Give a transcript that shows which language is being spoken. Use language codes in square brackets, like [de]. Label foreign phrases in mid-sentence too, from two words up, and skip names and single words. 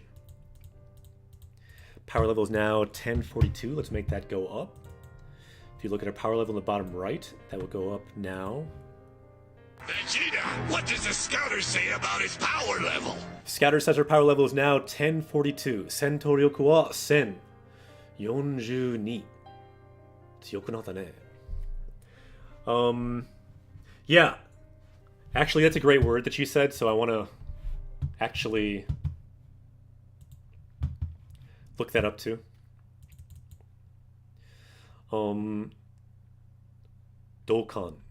[en] Power level is now 1042. Let's make that go up. If you look at our power level in the bottom right, that will go up now. Vegeta, what does the scouter say about his power level? Scouter says our power level is now 1042. [ja] 戦闘力は1042. 強くなったね. [en] Yeah. Actually, that's a great word that you said, so I want to actually look that up too. Dokan.